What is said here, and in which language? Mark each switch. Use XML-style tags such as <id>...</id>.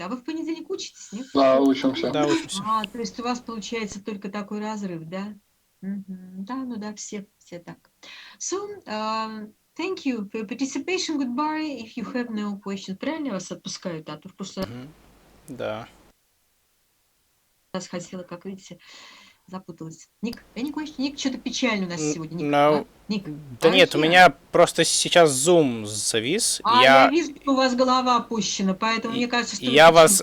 <ru>А вы в понедельник учитесь, нет? Да, учимся. Да, учимся. То есть у вас получается только такой разрыв, да? Да, ну да, все так.</ru> <en>So, thank you for your participation. Goodbye. If you have no questions.</en> <ru>Правильно я вас отпускаю, да? То в прошлый Да. раз хотела, как видите, запуталась. Ник, Ник, что-то печально у нас сегодня. Ник,</ru> <en>No.</en> <ru>Ник, Да нет, у меня просто сейчас Zoom завис. я вижу, что у вас голова опущена, поэтому мне кажется, что...</ru>